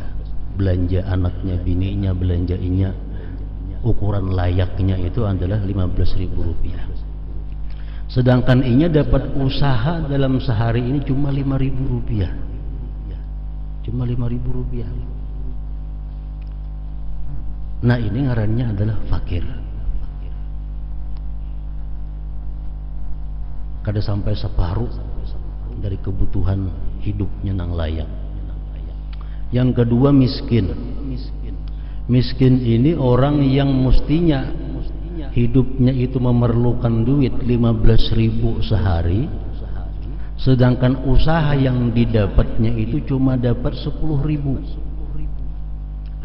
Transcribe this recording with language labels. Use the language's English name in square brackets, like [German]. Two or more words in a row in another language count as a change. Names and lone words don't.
[Banjar] Belanja anaknya, bininya, belanja inya, ukuran layaknya itu adalah 15.000 rupiah. Sedangkan inya dapat usaha dalam sehari ini cuma 5.000 rupiah. [Indonesian] Cuma 5.000 rupiah. Nah, ini ngarannya adalah fakir. [Banjar] Kada sampai separuh dari kebutuhan hidupnya nang layak. [Indonesian] Yang kedua, miskin. Miskin ini orang yang mestinya hidupnya itu memerlukan duit 15.000 sehari, sedangkan usaha yang didapatnya itu cuma dapat 10.000.